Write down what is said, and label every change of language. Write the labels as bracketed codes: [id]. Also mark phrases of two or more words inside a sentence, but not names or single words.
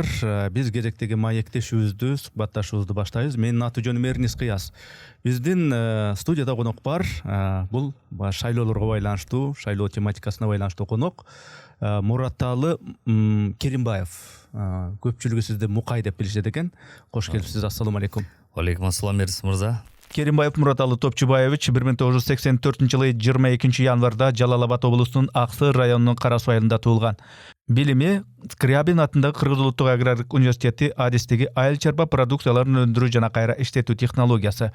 [ky] Биз кезектеги маектешүүбүздү, сухбатташуубузду баштайбыз. Менин аты жөнүм Эрнис Кыяз. Биздин студияда конок бар. Бул шайлоолорго байланыштуу, шайлоо тематикасына байланыштуу конок Muratалы Керимбаев. Көпчүлүгү сизди Мукай деп билишет экен. Кош келипсиз. [ar] السلام عليكم. عليكم السلام Эрнис мырза. [ky] Керимбаев Muratалы Топчубаевич 1984-жылы 22 январда Жалал-Абад облусунун Аксы районунун Карасуу айылында туулган. Билими Скрябин атындагы Кыргыз улуттук агрардык университети адистиги айыл чарба продукцияларын өндүрүү жана кайра иштетүү технологиясы.